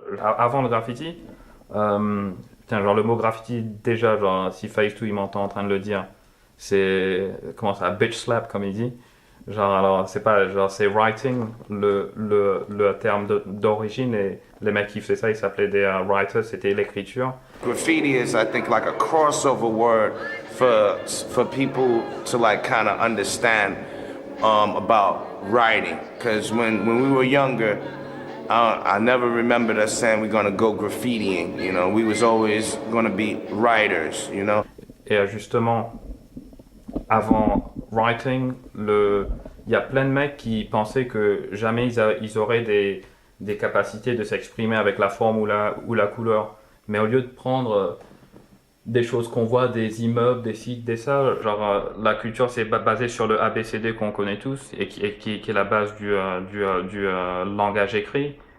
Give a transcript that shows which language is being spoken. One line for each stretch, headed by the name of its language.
French: Avant le graffiti, genre le mot graffiti déjà, genre si Face2 il m'entend en train de le dire, c'est comment ça, bitch slap comme il dit. Genre alors c'est pas genre c'est writing le terme d'origine et les mecs qui faisaient ça ils s'appelaient des writers, c'était l'écriture.
English: Graffiti is I think like a crossover word for people to like kind of understand about writing, because when we were younger I never remembered us saying we're going to go graffitiing, you know. We was always going to be writers, you know.
French: Et justement avant writing, il y a plein de mecs qui pensaient que jamais ils auraient des capacités de s'exprimer avec la forme ou la couleur. Mais au lieu de prendre des choses qu'on voit, des immeubles, des sites, des ça, genre la culture c'est basé sur le ABCD qu'on connaît tous et qui est la base du langage écrit.